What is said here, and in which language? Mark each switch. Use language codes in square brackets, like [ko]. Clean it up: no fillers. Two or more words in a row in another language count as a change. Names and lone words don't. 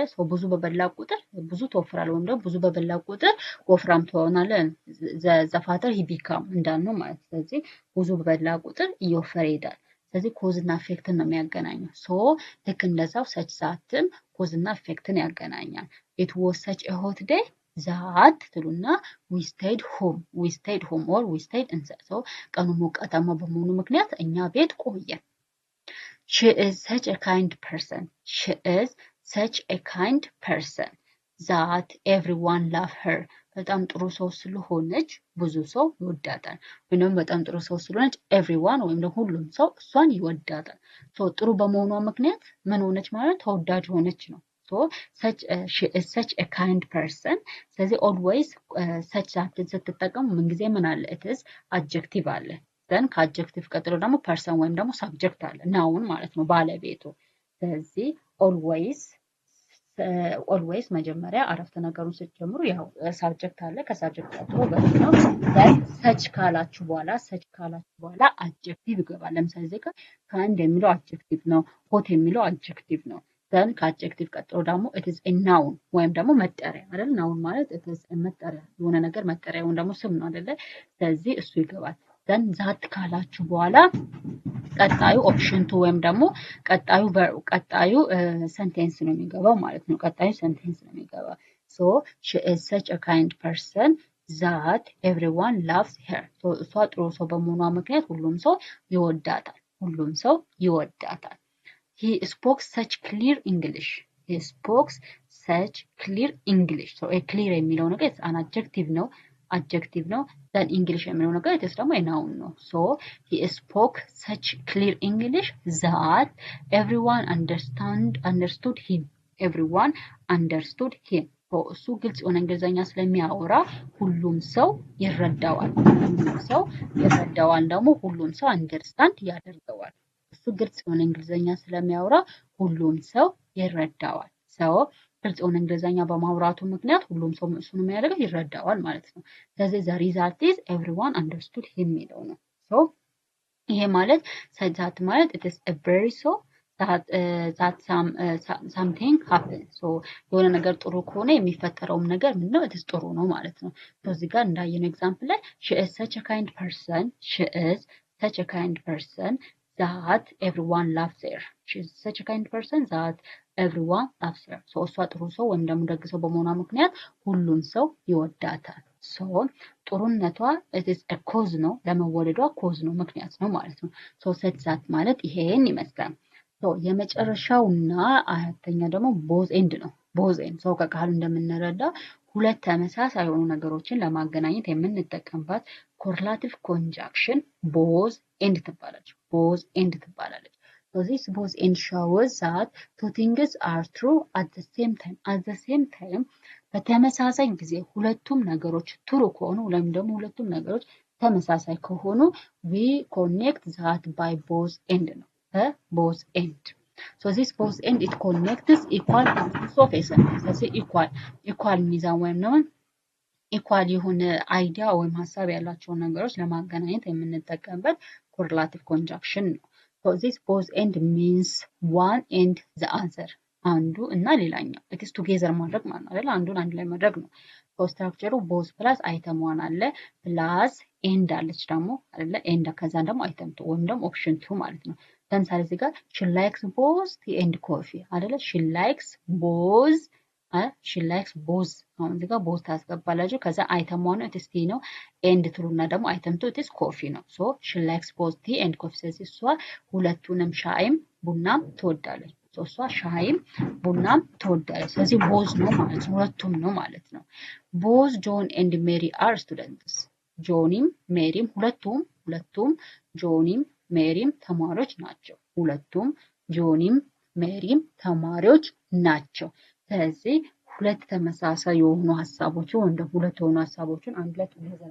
[am] ሰው ብዙ በበላ ቁጥር ብዙ ትወፍራለህ ወይም ደግሞ ብዙ በበላ ቁጥር ወፍራም ትሆናለህ። [en] the fatter he became [am] እንዳልነው ማለት። ስለዚህ ብዙ በበላ ቁጥር እየወፈረ ይሄዳል። ስለዚህ ኮዝ እና ኢፌክትን ነው የሚያገናኘው። ሶ ልክ እንደዛው [en] such that [am] ኮዝ እና ኢፌክትን ያገናኛል። [en] it was such a hot day that [am] ትሉና [en] we stayed home or we stayed inside። [am] ሶ ቀኑ ሞቃታማ በመሆኑ ምክንያት እኛ ቤት ቆየን። [en] she is such a kind person that everyone love her። [am] በጣም ጥሩ ሰው ስለሆነች ብዙ ሰው ይወዳታል። ወይም በጣም ጥሩ ሰው ስለሆነች ኤቭሪዋን ወይም ደግሞ ሁሉም ሰው እሷን ይወዳታል። ሶ ጥሩ በመሆኗ ምክንያት ምን ሆነች ማለት ተወዳጅ ሆነች ነው። ሶ [en] she is such a kind person። [am] ስለዚህ [en] always such [am] ዛትን ስትጠቀሙ ምንጊዜ ምን አለ? [en] it is adjective [am] አለ። ዘን ከአድጀክቲቭ ቀጥሎ ደግሞ ፐርሰን ወይም ደግሞ ሳብጀክት አለ፣ ናውን ማለት ነው ባለቤቱ። ስለዚህ ኦልዌይስ መጀመሪያ አረፍተ ነገሩን ስትጀምሩ ያው ሳብጀክት አለ፣ ከሳብጀክት ቀጥሎ ቨርብ ነው። ሰች ካላችሁ በኋላ አድጀክቲቭ ይገባል። ለምሳሌ እዚህ ጋር ካይንድ የሚለው አድጀክቲቭ ነው፣ ሆት የሚለው አድጀክቲቭ ነው። ዘን ከአድጀክቲቭ ቀጥሎ ደግሞ [en] it is a noun [am] ወይም ደግሞ መጠሪያ አይደል? ናውን ማለት [en] it is [am] መጠሪያ የሆነ ነገር መጠሪያ ወይም ደግሞ ስም ነው አይደለ? ስለዚህ እሱ ይገባል። ዘን ዛት ካላችሁ በኋላ ቀጣዩ ኦፕሽን 2 ወይም ደግሞ ቀጣዩ ሰንቴንስ ነው የሚገባው ማለት ነው። ቀጣዩ ሰንቴንስ ነው የሚገባው። ሶ [en] she is such a kind person that everyone loves her [am] እሷ ጥሩ ሰው በመሆኗ ምክንያት ሁሉም ሰው ይወዳታል ሁሉም ሰው ይወዳታል [en] he spoke such clear English he spoke such clear English so a clear [am] የሚለው ነገር [en] an adjective ነው then English [am] የሚለው ነገር [en] it's ደግሞ a noun ነው so he spoke such clear English that everyone understood him everyone understood him [am] እሱ ግልጽ የሆነ እንግሊዘኛ ስለሚያወራ ሁሉም ሰው ይረዳዋል ደግሞ ሁሉም ሰው አንደርስታንድ ያደርገዋል እሱ ግልጽ የሆነ እንግሊዘኛ ስለሚያወራ ሁሉም ሰው ይረዳዋል ሰው ግልጽ የሆነ እንግሊዘኛ በማውራቱ ምክንያት ሁሉም ሰው እሱን የሚያደርገው ይረዳዋል ማለት ነው ስለዚህ [en] the result is everyone understood him [am] የሚለው ነው so ይሄ ማለት ሰጃት ማለት [en] it is a very so that something happens so [am] የሆነ ነገር ጥሩ ከሆነ የሚፈጠረውም ነገር ምንድነው [en] it is [am] ጥሩ ነው ማለት ነው so እዚህ ጋር እንዳየነው ኤግዛምፕል ላይ [en] she is such a kind person that everyone loves her she is such a kind person that everyone loves her so [am] እሷ ጥሩ ሰው ወይም ደግሞ ደግ ሰው በመሆኗ ምክንያት ሁሉም ሰው ይወዳታል [en] so ጥሩነቷ it is a cause [am] ነው ለመወደዷ [en] cause [am] ነው ምክንያት ነው ማለት ነው [en] so such that [am] ማለት ይሄን ይመስላል so የመጨረሻውና አራተኛ ደግሞ [en] both end [am] ነው [en] both end [am] so ከቃሉ እንደምንረዳ ሁለት ተመሳሳይ የሆኑ ነገሮችን ለማገናኘት የምንጠቀምባት [en] correlative conjunction both end [am] ትባላለች [en] so this both end shows that two things are true at the same [am] time በተመሳሳይ ጊዜ ሁለቱም ነገሮች true ከሆኑ ወይም ደግሞ ሁለቱም ነገሮች ተመሳሳይ ከሆኑ [en] we connect that by both end [am] ነው [en] both end [am] so this both end it [en] connects equal quantities of a sentence so equal [am] ሚዛን ወይም ነው equal የሆነ አይዲያ ወይም ሐሳብ ያላቸውን ነገሮች ለማገናኘት የምንጠቀምበት [en] correlative conjunction [am] ነው [en] so this both end means one and the other [am] አንዱ እና ሌላኛው [en] it is together [am] ማድረግ ማለት ነው አይደል አንዱን አንድ ላይ ማድረግ ነው ስትራክቸሩ [en] both plus item 1 [am] አለ [en] plus end [am] አለች ደግሞ አይደለ end ከዛ ደግሞ item 2 ወይም ደግሞ option 2 ማለት ነው ለምሳሌ እዚህ ጋር [en] she likes both tea and coffee [am] አይደለ [en] she likes both [am] አሁን እዚህ ጋር both ታስገባላችሁ ከዛ [en] item 1 it is tea [am] ነው end ትሉና ደግሞ [en] item 2 it is [am] coffee ነው [en] so she likes both tea and coffee [am] ስለዚህ እሷ ሁለቱንም ሻይም ቡናም ትወዳለች እሷ ሻይም ቡናም ትወዳለች ስለዚህ both ነው ማለት ነው ሁለቱም ነው ማለት ነው [en] both John and Mary are students [am] ጆኒም ሜሪም ሁለቱም ጆኒም ሜሪም ተማሪዎች ናቸው ሁለቱም ጆኒም ሜሪም ተማሪዎች ናቸው ስለዚህ ሁለት ተመሳሳይ የሆኑ ሐሳቦችን ወይም ደግሞ ሁለት የሆኑ ሐሳቦችን አንድ ላይ